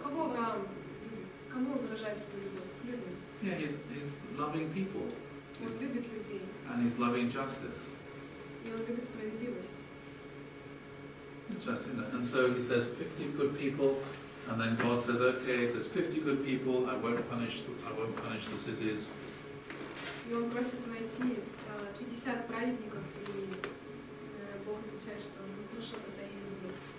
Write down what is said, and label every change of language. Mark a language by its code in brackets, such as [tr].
[ru] Кого Авраам любит? Кому он выражает свою любовь? К людям. [en] Yeah, he's loving people. [ru] Он любит людей, [en] and he's loving justice. [ru] и он любит справедливость. [en] And so he says 50 good people, and then God says, okay, if there's 50 good people, I won't punish the cities. [ru] И он просит найти 50 праведников, и Бог отвечает, что ну хорошо, тогда я не буду.